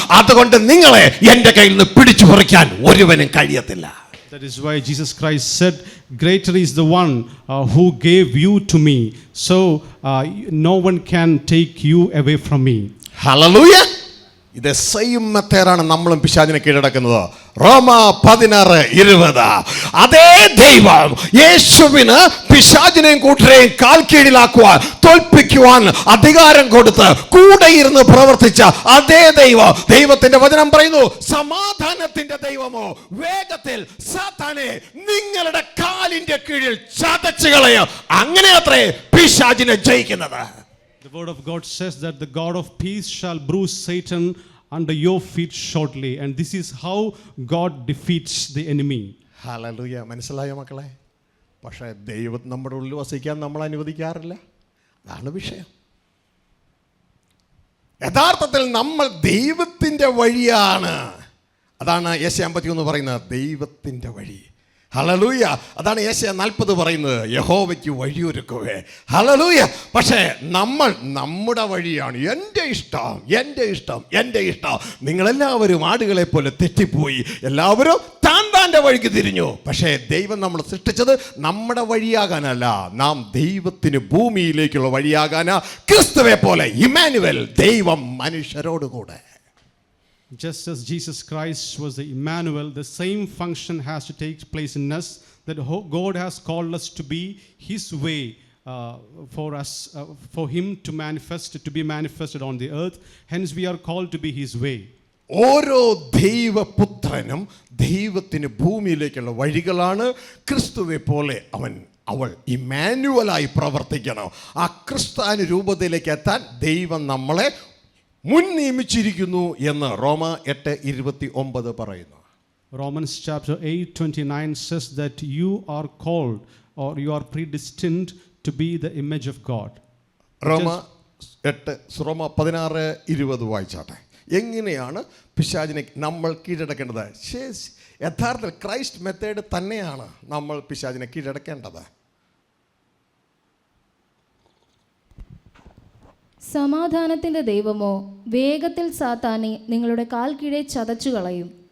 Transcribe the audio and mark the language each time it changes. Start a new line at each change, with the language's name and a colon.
Malayalam: അതുകൊണ്ട് നിങ്ങളെ എൻ്റെ കയ്യിൽ നിന്ന് പിടിച്ചു പറിക്കാൻ ഒരുവനും കഴിയത്തില്ല.
English: That is why Jesus Christ said, greater is the one who gave you to me, so no one can take you away from me. Hallelujah.
Malayalam: ഇത് സെയിം മെത്തേഡാണ് നമ്മളും പിശാചിനെ കീഴടക്കുന്നത്. റോമ 16:20. അതേ ദൈവം യേശുവിന് പിശാചിനെയും കൂട്ടരെയും കാൽ കീഴിലാക്കുവാൻ, തോൽപ്പിക്കുവാൻ അധികാരം കൊടുത്ത് കൂടെ ഇരുന്ന് പ്രവർത്തിച്ച അതേ ദൈവത്തിന്റെ വചനം പറയുന്നു, സമാധാനത്തിന്റെ ദൈവമോ വേഗത്തിൽ സാത്താനെ നിങ്ങളുടെ കാലിന്റെ കീഴിൽ ചതച്ചു കളയും. അങ്ങനെ അത്രേ പിശാചിനെ ജയിക്കുന്നത്.
English: The word of God says that the God of peace shall bruise Satan under your feet shortly, and this is how God defeats the enemy.
Malayalam: Hallelujah. മനസ്സിലായോ മക്കളെ? പക്ഷേ ദൈവം നമ്മുടെ ഉള്ളിൽ വസിക്കാൻ നമ്മൾ അനുവദിക്കാറില്ല. അതാണ് വിഷയം. യഥാർത്ഥത്തിൽ നമ്മൾ ദൈവത്തിൻ്റെ വഴിയാണ്. അതാണ് യെശയ്യാ 51 പറയുന്നത്, ദൈവത്തിൻ്റെ വഴി. ഹല്ലേലൂയ. അതാണ് യെശയ്യാ 40 പറയുന്നത്, യഹോവയ്ക്ക് വഴിയൊരുക്കുവേ. ഹല്ലേലൂയ. പക്ഷേ നമ്മൾ നമ്മുടെ വഴിയാണ്. എൻ്റെ ഇഷ്ടം, എൻ്റെ ഇഷ്ടം, എൻ്റെ ഇഷ്ടം. നിങ്ങളെല്ലാവരും ആടുകളെ പോലെ തെറ്റിപ്പോയി. എല്ലാവരും താൻ്റെ വഴിക്ക് തിരിഞ്ഞു. പക്ഷേ ദൈവം നമ്മൾ സൃഷ്ടിച്ചത് നമ്മുടെ വഴിയാകാനല്ല, നാം ദൈവത്തിന് ഭൂമിയിലേക്കുള്ള വഴിയാകാനാ. ക്രിസ്തുവെ പോലെ ഇമ്മാനുവേൽ, ദൈവം മനുഷ്യരോടുകൂടെ.
English: Just as Jesus Christ was the Emmanuel, the same function has to take place in us, that God has called us to be His way for us, for Him to be manifested on the earth. Hence we are called to be His way.
Malayalam: ഓരോ ദൈവപുത്രനും ദൈവത്തിന് ഭൂമിയിലേക്കുള്ള വഴികളാണ്. ക്രിസ്തുവെ പോലെ അവൾ ഇമ്മാനുവലായി പ്രവർത്തിക്കണം. ആ ക്രിസ്ത്യാനുരൂപതയിലേക്ക് എത്താൻ ദൈവം നമ്മളെ മുൻ നിയമിച്ചിരിക്കുന്നു എന്ന് റോമ 8:29 പറയുന്നു.
English: Romans chapter 8:29 says that you are called or you are predestined to be the image of God.
Malayalam: റോമ 16:20 വായിച്ചാട്ടെ. എങ്ങനെയാണ് പിശാചിനെ നമ്മൾ കീഴടക്കേണ്ടത്? യഥാർത്ഥത്തിൽ ക്രൈസ്റ്റ് മെത്തേഡ് തന്നെയാണ് നമ്മൾ പിശാചിനെ കീഴടക്കേണ്ടത്. സമാധാനത്തിന്റെ ദൈവമോ വേഗത്തിൽ സാത്താനെ നിങ്ങളുടെ കാൽ കീഴെ ചതച്ചു കളയും.